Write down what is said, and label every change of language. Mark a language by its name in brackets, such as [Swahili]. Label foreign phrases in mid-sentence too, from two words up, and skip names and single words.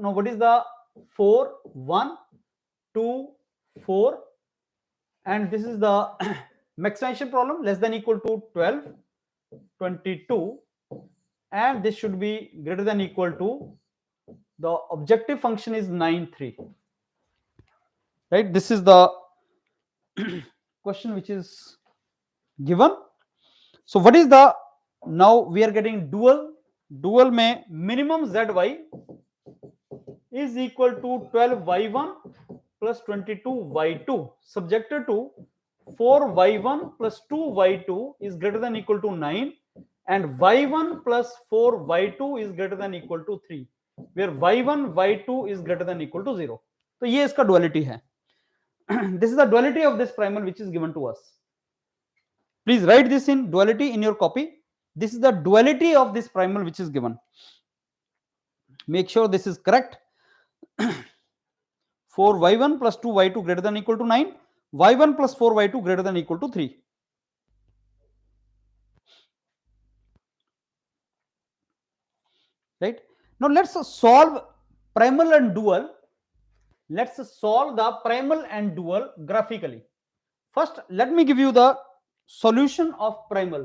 [English] Now what is the 4 1 2 4, and this is the maximization problem, less than equal to 12 22, and this should be greater than equal to, the objective function is 9 3, right? This is the question which is given. So what is the, now we are getting dual. Dual mein minimum zy is equal to 12y1 plus 22y2 subjected to 4y1 plus 2y2 is greater than equal to 9, and y1 plus 4y2 is greater than equal to 3, where y1 y2 is greater than equal to 0. [Hindi] तो ये इसका duality है. [English] This is the duality of this primal which is given to us. Please write this in duality in your copy. This is the duality of this primal which is given. Make sure this is correct. 4y1 plus 2y2 greater than equal to 9, y1 plus 4y2 greater than equal to 3. Right? Now let's solve primal and dual. Let's solve the primal and dual graphically. First, let me give you the solution of primal.